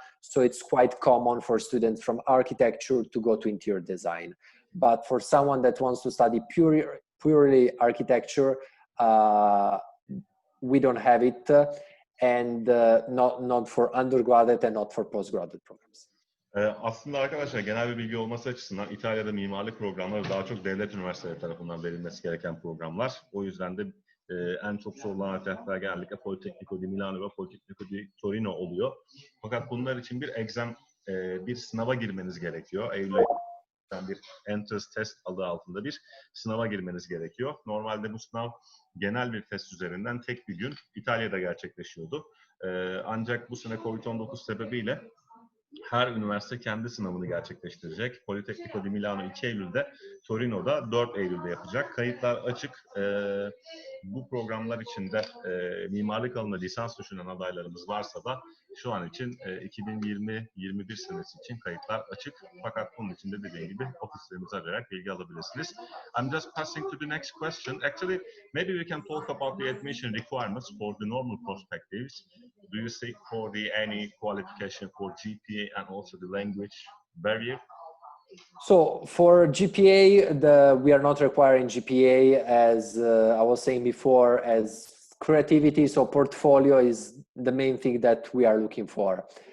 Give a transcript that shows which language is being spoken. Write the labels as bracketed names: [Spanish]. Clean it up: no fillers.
[English] So it's quite common for students from architecture to go to interior design. But for someone that wants to study purely architecture, we don't have it, and not for undergraduate and not for postgraduate programs. [Turkish] Aslında arkadaşlar genel bir bilgi olması açısından İtalya'da mimarlık programları daha çok devlet üniversiteleri tarafından verilmesi gereken programlar. O yüzden de en çok sorulan alternatifler genellikle Politecnico di Milano ve Politecnico di Torino oluyor. Fakat bunlar için bir sınava girmeniz gerekiyor. Eylül ayında bir entrance test adı altında bir sınava girmeniz gerekiyor. Normalde bu sınav genel bir test üzerinden tek bir gün İtalya'da gerçekleşiyordu. Ancak bu sene Covid-19 sebebiyle her üniversite kendi sınavını gerçekleştirecek. Politecnico di Milano 2 Eylül'de, Torino'da 4 Eylül'de yapacak. Kayıtlar açık. Bu programlar içinde mimarlık alanında lisans düşünen adaylarımız varsa da şu an için 2020-21 senesi için kayıtlar açık. Fakat bunun için de dediğim gibi ofislerimizi arayarak bilgi alabilirsiniz. [English] I'm just passing to the next question. Actually, maybe we can talk about the admission requirements for the normal perspectives. Do you seek for any qualification for GPA and also the language barrier? So for GPA, we are not requiring GPA, as I was saying before, as creativity, so portfolio is the main thing that we are looking for.